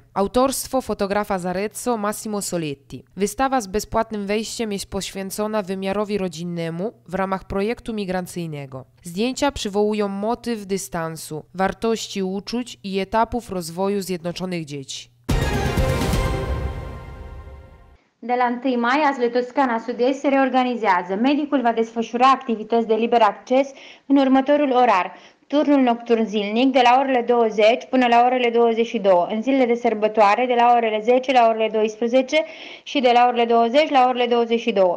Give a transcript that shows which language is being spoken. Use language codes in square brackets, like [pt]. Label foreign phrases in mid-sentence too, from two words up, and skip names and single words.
[pl] Autorstwo fotografa z Arezzo Massimo Soletti. Wystawa z bezpłatnym wejściem jest poświęcona wymiarowi rodzinnemu w ramach projektu migracyjnego. Zdjęcia przywołują motyw dystansu, wartości uczuć i etapów rozwoju zjednoczonych dzieci. [ro] De la 1 mai, ASL Toscana Sud-Est se reorganizează. Medicul va desfășura activități de liber acces în următorul orar. Turnul nocturn zilnic de la orele 20 până la orele 22, în zilele de sărbătoare de la orele 10 la orele 12 și de la orele 20 la orele 22.